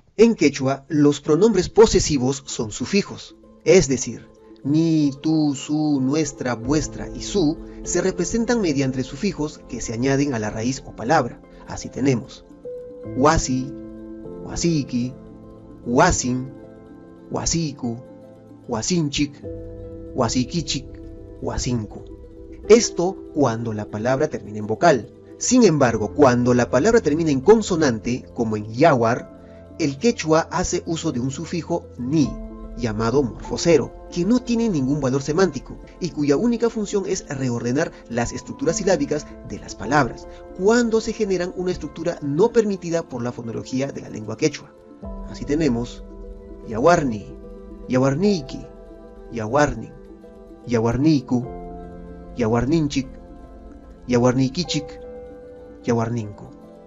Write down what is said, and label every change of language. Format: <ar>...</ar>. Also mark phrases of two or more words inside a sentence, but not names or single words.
<es>En quechua, los pronombres posesivos son sufijos, es decir, mi, tú, su, nuestra, vuestra y su se representan mediante sufijos que se añaden a la raíz o palabra. Así tenemos</es> <qu>huasi, huasiqui, huasin, huasicu, huasinchic, huasiquichic, huasincu.</qu> <es>Esto cuando la palabra termina en vocal. Sin embargo, cuando la palabra termina en consonante, como en yaguar, el quechua hace uso de un sufijo ni, llamado morfocero, que no tiene ningún valor semántico y cuya única función es reordenar las estructuras silábicas de las palabras, cuando se generan una estructura no permitida por la fonología de la lengua quechua. Así tenemos</es> <qu>yaguarni, yaguarniqui, yaguarnin, yaguarnicu, yaguarninchic, yaguarniquichic, yaguarninku.</qu>